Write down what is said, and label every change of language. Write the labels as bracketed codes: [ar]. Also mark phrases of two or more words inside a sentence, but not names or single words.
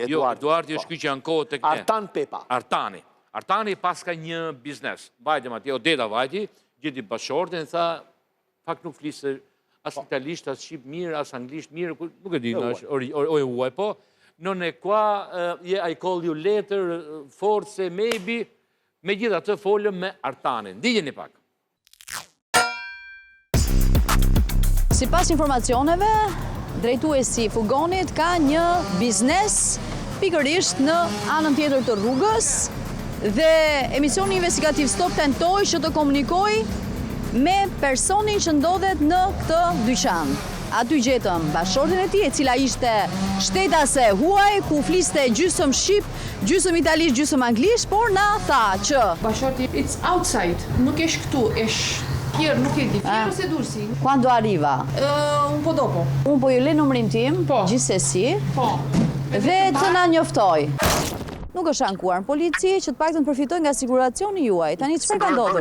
[sq] Jo, Eduardi është ky që ankohet tek ne. Artan Pepa. Artani. Artani pas ka një biznes. Vajtëm atje, Odeta vajti, gjithi bashortin, tha, fakt nuk flisë as italisht, as shqip mirë, as anglisht mirë, nuk e di, o e huaj, po. [it] Non e qua, [en] I call you later, forse, maybe, [sq] me gjitha të folëm me Artanin. Ndigjeni pak. Si pas informacioneve, drejtuesi i fugonit ka një biznes pikërisht në anën tjetër të rrugës dhe emisioni investigativ Stop tentoi që të komunikoj me personin që ndodhet në këtë dyqan. Aty gjetëm bashortin e tij, e cila ishte shtetase huaj, ku fliste gjysmë shqip, gjysmë italisht, gjysmë anglisht, por na tha që [en] bashorti it's outside, [sq] nuk është këtu, është Fier, nuk e di, fier ose dursi? [it] Quando arriva? Un po dopo. [sq] Unë po ju le numrin tim, gjithsesi, dhe të na njoftoj. Nuk është ankuar në polici, që të paktën përfitoj nga siguracioni juaj. Tani çfarë ka ndodhur?